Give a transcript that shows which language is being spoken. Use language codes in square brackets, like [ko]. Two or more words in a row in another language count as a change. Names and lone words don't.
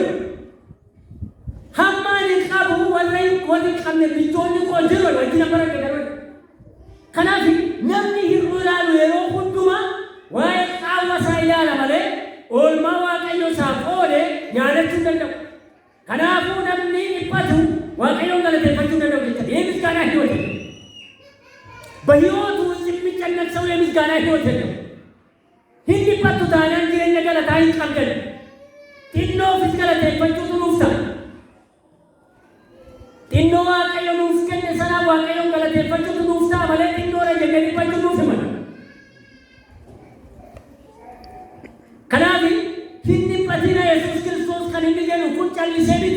[om] Hammaan hin qabu warri qabne bitoonni koo jiru wajjin barate darbe. Kanaaf namni hir'uu ilaalu yeroo hundumaa waa'ee qaama isaa ilaala malee oolmaa Waaqayyoo isaaf oole yaadachuu hin danda'u. Kanaafuu namni dhiphatu Waaqayyoon galateeffachuu hin danda'u jechuudha. Yee misgaanaa hin hojjetu. [am] በሕይወቱ የሚጨነቅ ሰው የምስጋና ሕይወት የለው። [om] hin dhiphatu taanaan jireenya galataa hin qabdan. Xinnoo ofis galateeffachuutu nuuf ta'a. Xinnoo Waaqayyo nuuf kenne sanaaf Waaqayyoon galateeffachuutu nuuf ta'a malee xinnoodha jennee dhiphachuu nuuf himata. Kanaaf hin dhiphatina Yesuus Kiristoos kan inni jedhu kun callisee miti.